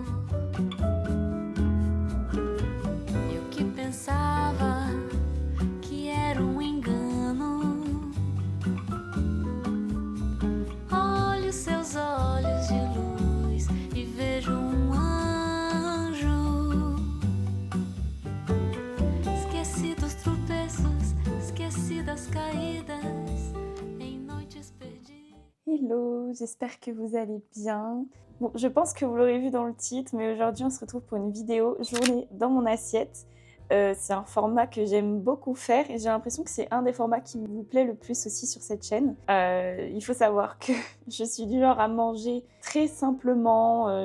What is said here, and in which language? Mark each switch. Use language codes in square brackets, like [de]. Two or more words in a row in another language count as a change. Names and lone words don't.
[pt] Eu que pensava que era um engano, olho seus olhos de luz e vejo um anjo. Esqueci dos tropeços, esqueci das caídas, em noites perdidas. [fr] Hello, j'espère que vous allez bien. Bon, je pense que vous l'aurez vu dans le titre, mais aujourd'hui on se retrouve pour une vidéo journée dans mon assiette. C'est un format que j'aime beaucoup faire et j'ai l'impression que c'est un des formats qui vous plaît le plus aussi sur cette chaîne. Il faut savoir que je suis du genre à manger très simplement.